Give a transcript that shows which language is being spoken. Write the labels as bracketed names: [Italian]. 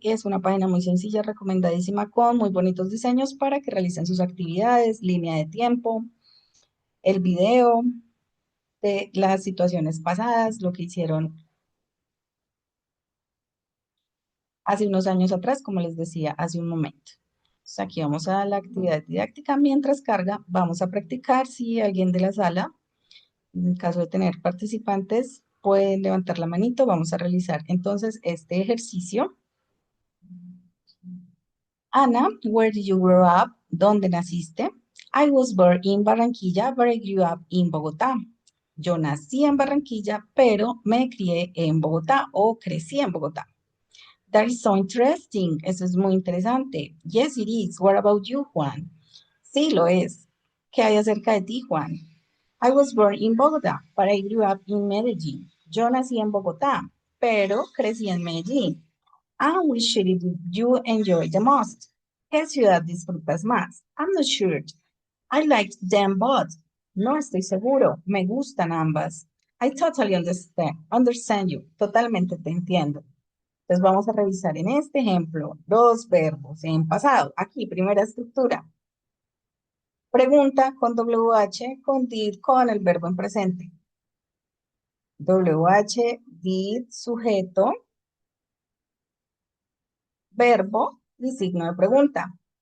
[Spanish] Es una página muy sencilla, recomendadísima, con muy bonitos diseños para que realicen sus actividades, línea de tiempo, el video de las situaciones pasadas, lo que hicieron hace unos años atrás, como les decía hace un momento. Entonces, aquí vamos a la actividad didáctica. Mientras carga, vamos a practicar. Si alguien de la sala, en caso de tener participantes, pueden levantar la manito. Vamos a realizar entonces este ejercicio. [English] Ana, where did you grow up? [Spanish] ¿Dónde naciste? [English] I was born in Barranquilla, but I grew up in Bogotá. [Spanish] Yo nací en Barranquilla, pero me crié en Bogotá o crecí en Bogotá. [English] That is so interesting. [Spanish] Eso es muy interesante. [English] Yes, it is. What about you, Juan? [Spanish] Sí, lo es. ¿Qué hay acerca de ti, Juan? [English] I was born in Bogotá, but I grew up in Medellín. [Spanish] Yo nací en Bogotá, pero crecí en Medellín. [English] And which city do you enjoy the most? [Spanish] ¿Qué ciudad disfrutas más? [English] I'm not sure. I liked them both. [Spanish] No estoy seguro. Me gustan ambas. [English] I totally understand you. [Spanish] Totalmente te entiendo. Entonces vamos a revisar en este ejemplo dos verbos en pasado. Aquí, primera estructura. Pregunta con WH, con did, con el verbo en presente. WH, did, sujeto, verbo y signo de pregunta.